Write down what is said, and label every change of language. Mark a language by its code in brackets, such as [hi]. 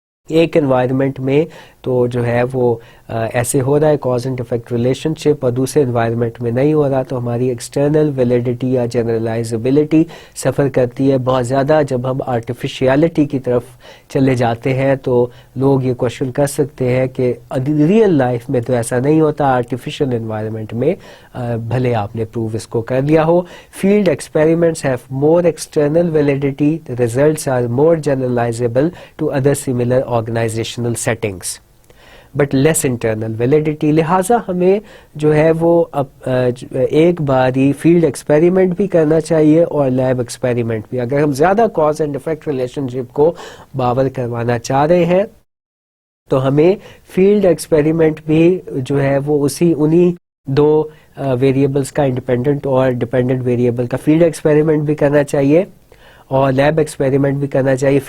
[ur] ایک انوائرمنٹ میں تو جو ہے وہ ایسے ہو رہا ہے کاز اینڈ افیکٹ ریلیشن شپ، اور دوسرے انوائرمنٹ میں نہیں ہو رہا، تو ہماری ایکسٹرنل ویلیڈیٹی یا جنرلائزبلٹی سفر کرتی ہے بہت زیادہ. جب ہم آرٹیفیشیلٹی کی طرف چلے جاتے ہیں تو لوگ یہ کوشچن کر سکتے ہیں کہ ریئل لائف میں تو ایسا نہیں ہوتا، آرٹیفیشل انوائرمنٹ میں بھلے آپ نے پروو اس کو کر لیا ہو. [en] Field experiments have more external validity, the results are more generalizable to other similar organizational settings but less internal validity. [ur] لہٰذا ہمیں جو ہے وہ ایک باری فیلڈ ایکسپیریمنٹ بھی کرنا چاہیے اور لیب ایکسپیریمنٹ بھی. اگر ہم زیادہ کاز اینڈ افیکٹ ریلیشن شپ کو باور کروانا چاہ رہے ہیں تو ہمیں فیلڈ ایکسپیریمنٹ بھی جو ہے وہ انہی دو ویریبلس کا، انڈیپینڈنٹ اور ڈیپینڈنٹ ویریبل کا فیلڈ ایکسپیریمنٹ بھی کرنا چاہیے اور لیب ایکسپیریمنٹ بھی کرنا چاہیے.